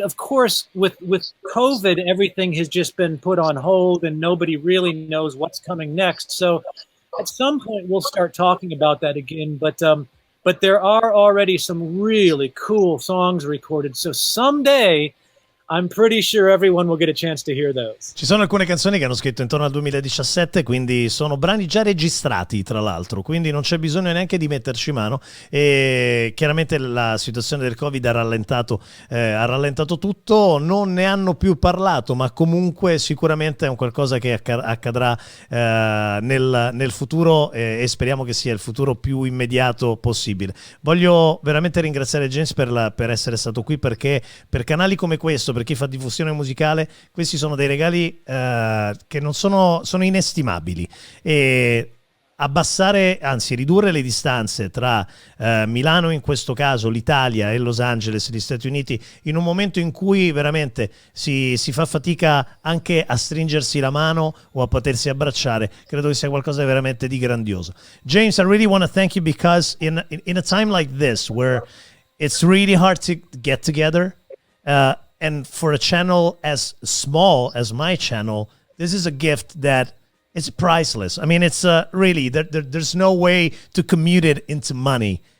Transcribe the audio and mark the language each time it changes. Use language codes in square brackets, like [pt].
[en] Of course, with COVID, everything has just been put on hold and nobody really knows what's coming next. So at some point we'll start talking about that again. But there are already some really cool songs recorded. So someday I'm pretty sure everyone will get a chance to hear those. [it] Ci sono alcune canzoni che hanno scritto intorno al 2017, quindi sono brani già registrati, tra l'altro, quindi non c'è bisogno neanche di metterci mano. E chiaramente la situazione del Covid ha rallentato tutto, non ne hanno più parlato, ma comunque sicuramente è un qualcosa che accadrà nel futuro, e speriamo che sia il futuro più immediato possibile. Voglio veramente ringraziare James per essere stato qui, perché per canali come questo, per chi fa diffusione musicale, questi sono dei regali che non sono inestimabili, e abbassare, anzi ridurre le distanze tra Milano, in questo caso l'Italia, e Los Angeles, gli Stati Uniti, in un momento in cui veramente si fa fatica anche a stringersi la mano o a potersi abbracciare, credo che sia qualcosa veramente di grandioso. [en] James, I really want to thank you, because in a time like this where it's really hard to get together, and for a channel as small as my channel, this is a gift that is priceless. I mean, it's really, there's no way to commute it into money.